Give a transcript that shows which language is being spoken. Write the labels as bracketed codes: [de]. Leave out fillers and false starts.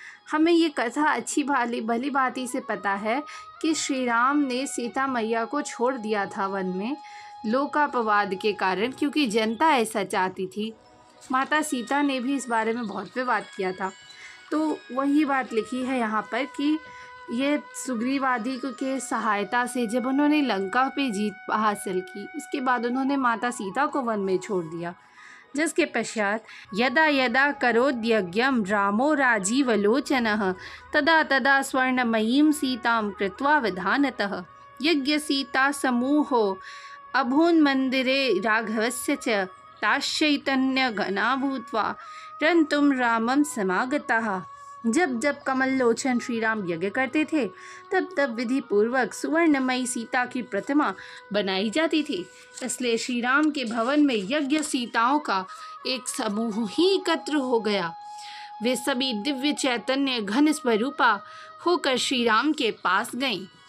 [hi] हमें ये कथा अच्छी भली भांति से पता है कि श्री राम ने सीता मैया को छोड़ दिया था वन में लोकापवाद के कारण, क्योंकि जनता ऐसा चाहती थी। माता सीता ने भी इस बारे में बहुत विवाद किया था। तो वही बात लिखी है यहाँ पर कि ये सुग्रीव आदि के सहायता से जब उन्होंने लंका पे जीत हासिल की, उसके बाद उन्होंने माता सीता को वन में छोड़ दिया। [sa] जिसके पश्चात यदा यदा करोद्यज्ञं रामो राजीवलोचनः तदा तदा स्वर्णमयीं सीतां कृत्वा विधानतः यज्ञ सीता समूहो अभून्मन्दिरे राघवस्य च ताश्चैतन्यघना भूत्वा रन्तुं रामं समागताः। [hi] जब जब कमल लोचन श्री राम यज्ञ करते थे तब तब विधि पूर्वक सुवर्णमयी सीता की प्रतिमा बनाई जाती थी। इसलिए श्री राम के भवन में यज्ञ सीताओं का एक समूह ही एकत्र हो गया। वे सभी दिव्य चैतन्य घन स्वरूपा होकर श्री राम के पास गईं।